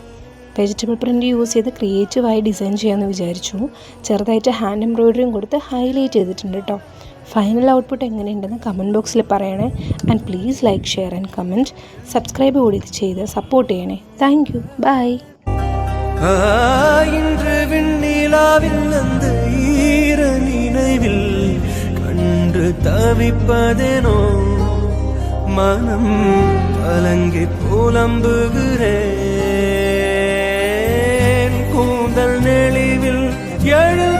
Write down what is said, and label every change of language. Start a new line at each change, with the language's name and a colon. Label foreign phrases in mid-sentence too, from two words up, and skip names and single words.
English: vegetable print use
Malayalam: ചെയ്ത് ക്രിയേറ്റീവായി ഡിസൈൻ ചെയ്യാമെന്ന് വിചാരിച്ചു. ചെറുതായിട്ട്
English: hand embroidery
Malayalam: കൊടുത്ത് ഹൈലൈറ്റ് ചെയ്തിട്ടുണ്ട് കേട്ടോ.
English: final output
Malayalam: എങ്ങനെയുണ്ടെന്ന്
English: comment box
Malayalam: പറയണേ.
English: and please like, share and comment.
Malayalam: സബ്സ്ക്രൈബ് കൂടി ചെയ്ത് സപ്പോർട്ട് ചെയ്യണേ.
English: thank you. bye.
Tamil: இன்று விண்ணிலாவில் அந்த ஈர நினைவில் கண்டு தவிப்பதேனோ மனம் கலங்கி புலம்புகிறேன். கூந்தல் நெளிவில் எழு